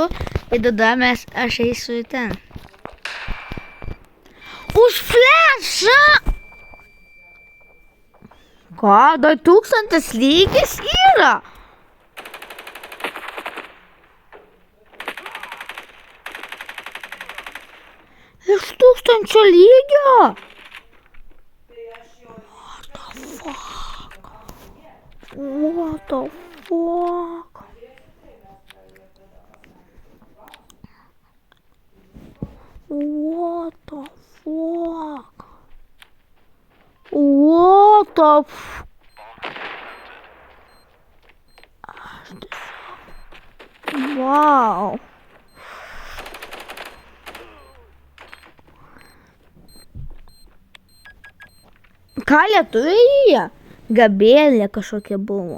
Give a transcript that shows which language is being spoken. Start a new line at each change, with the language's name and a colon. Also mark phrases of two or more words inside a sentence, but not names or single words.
Lithuanian: Ir tada aš eisiu į ten. Už flešą! Ką, dar 1000 lygis yra? Iš 1000 lygio?
English: What the fuck? What the fuck? What the fuck? What the fuck? Wow.
Lithuanian: Ką lietuviai? Gabrielė kažkokia buvo.